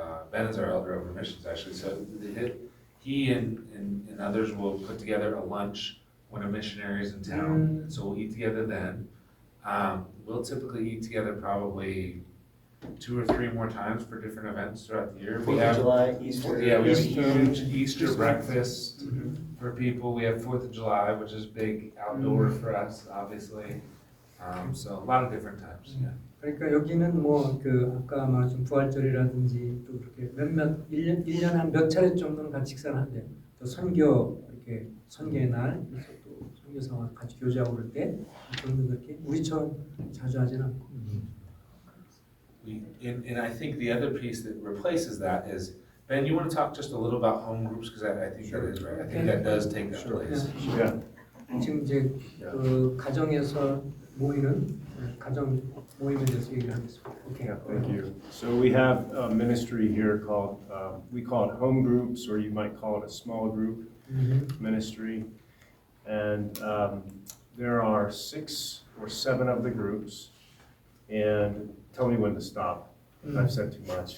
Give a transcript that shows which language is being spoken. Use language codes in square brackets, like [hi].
[en] Ben is our elder over missions, actually. So he and others will put together a lunch when a missionary is in town. So we'll eat together then. We'll typically eat together probably 2 or 3 more times for different events throughout the year. We 4th of have, July, Easter. yeah, we have a Easter. huge Easter breakfast Mhm. for people. We have 4th of July, which is big outdoor for us, obviously. So a lot of different times, yeah. [ko] 그러니까 여기는 뭐 그 아까 말씀 부활절이라든지 또 그렇게 몇몇 1년에 한 몇 차례 정도는 같이 식사를 한대요. 또 선교 이렇게 선교의 날 그래서 또 선교사와 같이 교제하고 그럴 때 정도 그렇게 우리처럼 자주 하지는 않고. [en] And I think the other piece that replaces that is, Ben, you want to talk just a little about home groups? Because I think that is right. I think that does take that place. Yeah. [ko] 지금 이제 그 가정에서 모이는 가정 모임에 대해서 얘기를 하겠습니다. [en] 오케이. Yeah, thank you. So we have a ministry here called, we call it home groups, or you might call it a small group ministry. And there are 6 or 7 of the groups. And tell me when to stop. If I've said too much.